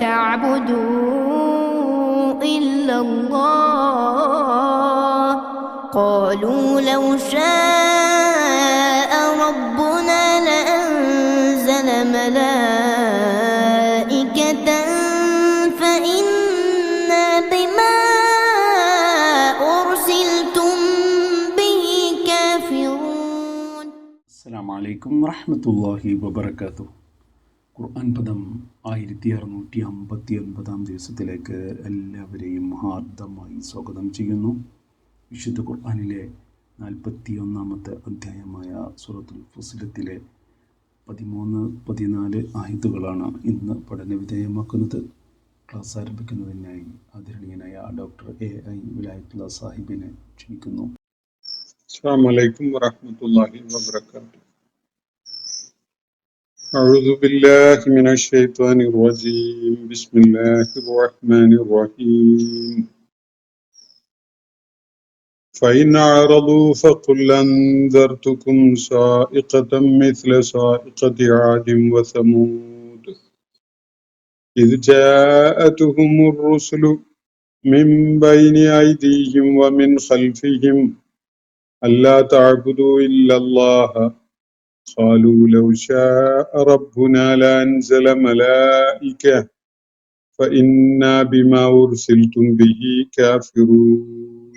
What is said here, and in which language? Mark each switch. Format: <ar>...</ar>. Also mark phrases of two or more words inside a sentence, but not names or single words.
<ar>تعبدوا إلا الله قالوا لو شاء ربنا لأنزل ملائكة فإنا بما أرسلتم به كافرون. السلام عليكم ورحمة الله وبركاته.</ar> <ml>ഖുർആൻ പദം 1659 ദിവസത്തിലേക്ക് എല്ലാവരെയും ഹാർദമായി സ്വാഗതം ചെയ്യുന്നു. വിശുദ്ധ ഖുർആനിലെ 41-ാമത്തെ അധ്യായമായ സൂറത്തുൽ ഫുസിലത്തിലെ 13-14 ആയത്തുകളാണ് ഇന്ന് പഠനവിധേയമാക്കുന്നത്. ക്ലാസ് ആരംഭിക്കുന്നതിനായി ആദരണീയനായ ഡോക്ടർ AI വിലായത്തുള്ള സാഹിബിനെ ക്ഷണിക്കുന്നു.</ml> <ar>السلام عليكم ورحمة الله وبركاته. أعوذ بالله من الشيطان الرجيم بسم الله الرحمن الرحيم فإن أعرضوا فقل أنذرتكم صاعقة مثل صاعقة عاد وثمود إذ جاءتهم الرسل من بين أيديهم ومن خلفهم ألا تعبدوا إلا الله قالوا لو شاء ربنا لأنزل ملائكة فإنا بما أرسلتم به كافرون.</ar>